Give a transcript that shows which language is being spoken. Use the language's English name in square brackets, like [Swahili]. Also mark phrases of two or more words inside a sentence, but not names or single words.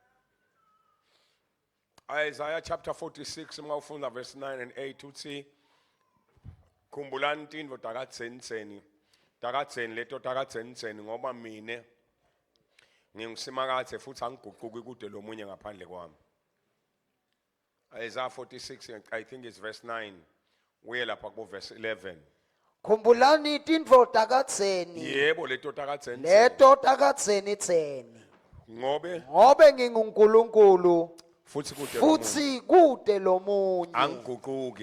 [Swati] Isaiah chapter 46 mawufunda [English] verse 9 and 8 [Swati] uthi khumbulani intindvo takadzeni leto takadzeni ngoba mine ngingusimakathe futhi angiguquki kude lomunye ngaphandle kwami. [English] Isaiah 46 I think it's verse 9 [Swati] uye lapha ku [English] verse 11. [Swati] Khumbulani intindvo takadzeni. Yebo leto takadzeni. Leto takadzeni tseni. Ngobe nginguNkulunkulu futhi kude lomunye. Angiguquki